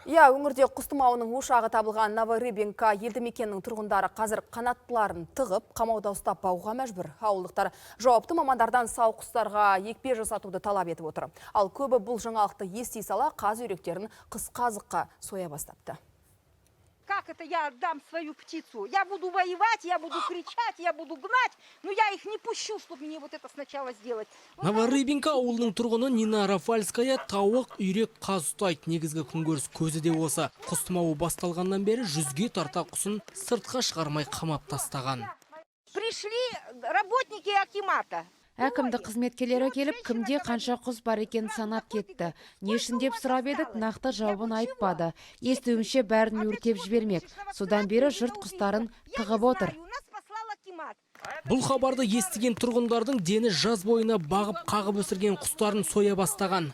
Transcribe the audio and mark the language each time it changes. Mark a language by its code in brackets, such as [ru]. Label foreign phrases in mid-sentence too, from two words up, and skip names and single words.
[kk] Өңірде құс тұмауының ошағы табылған Новорыбинка елді мекенінің тұрғындары қазір қанаттыларын тығып, қамауда ұстап бағуға мәжбүр. Ауылдықтар жауапты мамандардан сау құстарға екпе жасатуды талап етіп отыр. Ал көбі бұл жаңалықты ести сала қаз үйректерін қысқа азыққа соя бастапты. [ru] Как это я отдам свою птицу? Я буду воевать, я буду кричать, я буду гнать, но я их не пущу, чтобы мне вот это сначала сделать. [kk] Новорыбинка ауылының тұрғыны Нина Рафальская тауық, үйрек, қаз ұстайды. Негізгі күнкөріс көзі де осы. Құс тұмауы басталғаннан бері 100-ге тарта құсын сыртқа шығармай қамап тастаған. [ru] Пришли работники акимата. [kk] Әкімдік қызметкерлері келіп, кімде қанша құс бар екен санап кетті. Не үшін деп сұрап едік, нақты жауабын айтпады. Естуімше бәрін өртеп жібермек. Содан бері жұрт құстарын тығып отыр. Бұл хабарды естіген тұрғындардың дені жаз бойына бағып қағып өсірген құстарын соя бастаған.